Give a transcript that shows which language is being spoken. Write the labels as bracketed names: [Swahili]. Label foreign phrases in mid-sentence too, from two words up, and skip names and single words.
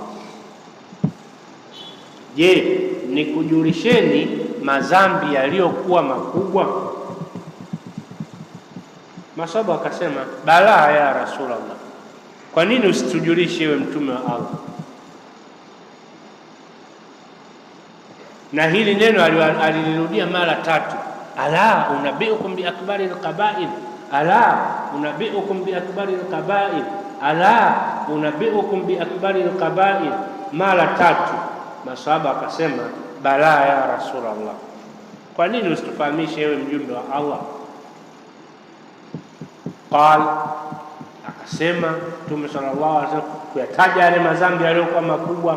[Swahili] Je, nikujulisheni madhambi yaliyokuwa makubwa? Masahaba akasema, [Arabic] بلى يا رسول الله, [Swahili] kwa nini usitujulishe ewe Mtume wa Allah? Na hili neno alilirudia mara 3, [Arabic] ألا أنبئكم بأكبر الكبائر، ألا أنبئكم بأكبر الكبائر، ألا أنبئكم بأكبر الكبائر, mara 3. [Swahili] Masahaba akasema, [Arabic] بلى يا رسول الله, [Swahili] kwa nini usitufahamishe ewe mjumbe wa Allah? Qal, akasema Mtume [Arabic] صلى الله عليه وسلم [Swahili] kuyataja yale madhambi yaliyokuwa makubwa.